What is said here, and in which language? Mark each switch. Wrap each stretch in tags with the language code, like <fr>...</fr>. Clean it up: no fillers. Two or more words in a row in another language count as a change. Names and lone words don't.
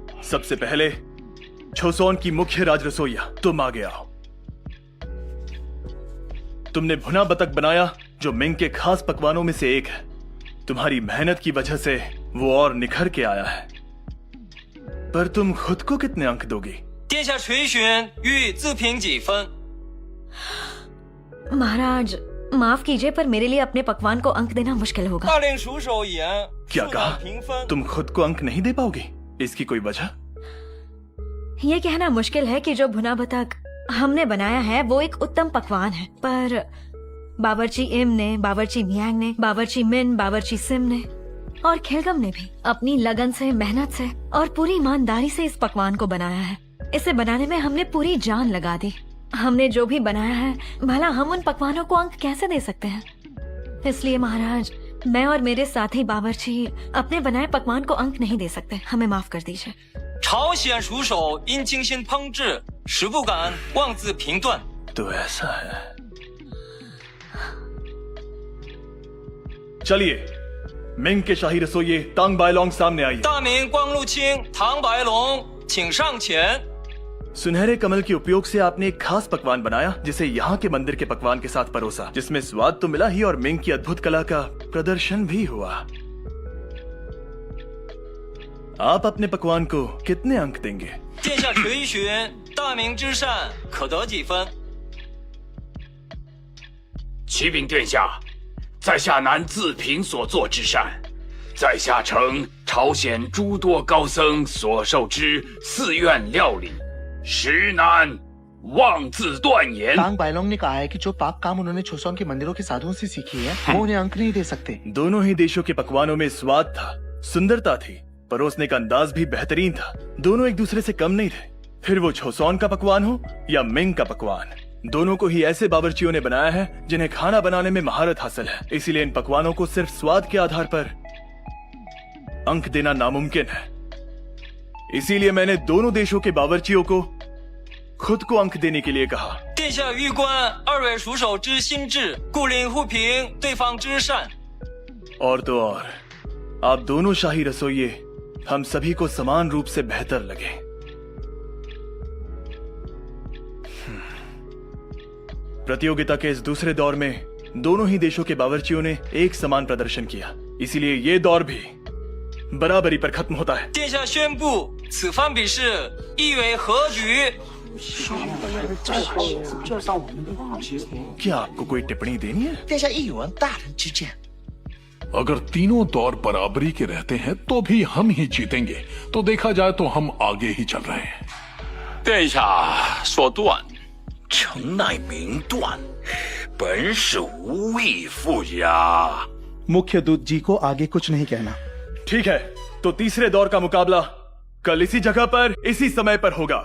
<hi>सबसे पहले छोसोन की मुख्य राज रसोइया तुम आगे आओ। तुमने भुना बतख बनाया जो मिंग के खास पकवानों में से एक है। तुम्हारी मेहनत की वजह से वो और निखर के आया है। पर तुम खुद को कितने अंक दोगी?</hi> <zh>殿下垂询欲自评几分？</zh> <hi>महाराज माफ कीजिए पर मेरे लिए अपने पकवान को अंक देना मुश्किल होगा।</hi> <zh>大令熟手一言，</zh> <hi>क्या</hi> <zh>恕</zh> <hi>कहा?</hi> <zh>难评分。</zh> <hi>तुम खुद को अंक नहीं दे पाओगी? इसकी कोई वजह? ये कहना मुश्किल है कि जो भुना बतख हमने बनाया है वो एक उत्तम पकवान है, पर बावर्ची इम ने, बावर्ची मियांग ने, बावर्ची मिन, बावर्ची सिम ने और खिलगम ने भी अपनी लगन से, मेहनत से और पूरी ईमानदारी से इस पकवान को बनाया है। इसे बनाने में हमने पूरी जान लगा दी। हमने जो भी बनाया है, भला हम उन पकवानों को अंक कैसे दे सकते हैं? इसलिए महाराज, मैं और मेरे साथी बावर्ची अपने बनाए पकवान को अंक नहीं दे सकते। हमें माफ कर दीजिए।</hi> <zh>朝鲜熟手因精心烹制，实不敢妄自评断。</zh> <hi>तो ऐसा है। चलिए, मिंग के शाही रसोइये तांग बायलोंग सामने आइए।</hi> <zh>大明光禄卿唐白龙，请上前。</zh> <hi>सुनहरे कमल के उपयोग से आपने एक खास पकवान बनाया जिसे यहाँ के मंदिर के पकवान के साथ परोसा, जिसमें स्वाद तो मिला ही और मिंग की अद्भुत कला का प्रदर्शन भी हुआ। आप अपने पकवान को कितने अंक देंगे?</hi> <zh>殿下垂询大明之善，可得几分？启禀殿下，在下难自评所作之善，在下承朝鲜诸多高僧所授之寺院料理，实难妄自断言。</zh> <hi>तांग बायलोंग ने कहा है कि जो पाक काम उन्होंने छोसोन के मंदिरों के साधुओं से सीखी है वो उन्हें अंक नहीं दे सकते। दोनों ही देशों के पकवानों में स्वाद था, सुंदरता थी, परोसने का अंदाज भी बेहतरीन था। दोनों एक दूसरे से कम नहीं थे। फिर वो छोसोन का पकवान हो या मिंग का पकवान, दोनों को ही ऐसे बावर्चियों ने बनाया है जिन्हें खाना बनाने में महारत हासिल है। इसीलिए इन पकवानों को सिर्फ स्वाद के आधार पर अंक देना नामुमकिन है। इसीलिए मैंने दोनों देशों के बावर्चियों को खुद को अंक देने के लिए कहा।</hi> <zh>殿下欲观二位熟手之心智，故令互评对方之善。</zh> <hi>और तो और, आप दोनों शाही रसोइये हम सभी को समान रूप से बेहतर लगे। प्रतियोगिता के इस दूसरे दौर में दोनों ही देशों के बावर्चियों ने एक समान प्रदर्शन किया, इसीलिए ये दौर भी बराबरी पर खत्म होता है।</hi> <zh>殿下宣布此番比试意为和局。</zh> <hi>क्या आपको कोई टिप्पणी देनी है?</hi> <zh>殿下亦有大人之见。</zh> <hi>अगर तीनों दौर बराबरी के रहते हैं तो भी हम ही जीतेंगे। तो देखा जाए तो हम आगे ही चल रहे हैं।</hi> <zh>殿下说断，诚乃明断，本是无意附加。</zh> <hi>मुख्य दूत जी को आगे कुछ नहीं कहना। ठीक है, तो तीसरे दौर का मुकाबला कल इसी जगह पर इसी समय पर होगा।</hi>